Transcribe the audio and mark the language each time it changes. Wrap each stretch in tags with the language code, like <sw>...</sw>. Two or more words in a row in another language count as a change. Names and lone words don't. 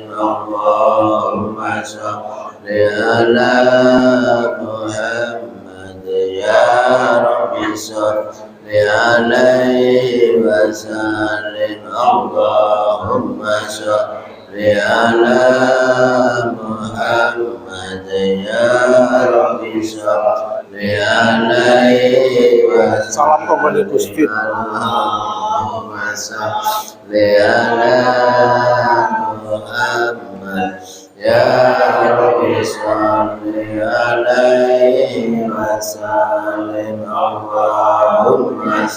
<ar>اللهم صل على محمد يا رب صل عليه وسلم. اللهم صل على محمد يا رب صل عليه وسلم.</ar> <id>Salam kembali Gusti.</id> <ar>اللهم صل على محمد يا رب صل عليه وسلم. Allahumma</ar>